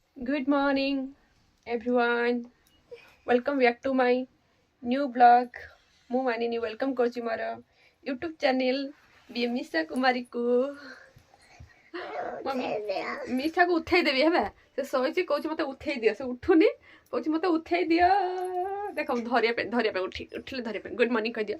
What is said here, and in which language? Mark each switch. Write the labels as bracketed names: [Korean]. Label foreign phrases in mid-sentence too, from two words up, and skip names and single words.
[English] Good morning, everyone. Welcome back to my new blog. [Odia] ମୁଁ ମାନିନି ୱେଲକମ୍ କରୁଛି ମୋର [English] YouTube channel [Odia] ମିଶା କୁମାରୀକୁ। ମିଶାକୁ ଉଠେଇ ଦେବି ହେଲା। ସେ ଶୋଇଛି କହୁଛି ମୋତେ ଉଠେଇ ଦିଅ। ସେ ଉଠୁନି କହୁଛି ମୋତେ ଉଠେଇ ଦିଅ। ଦେଖ ଧରିବା ପାଇଁ ଉଠିଲେ ଧରିବା ପାଇଁ [English] good morning [Odia] କହିଦିଅ।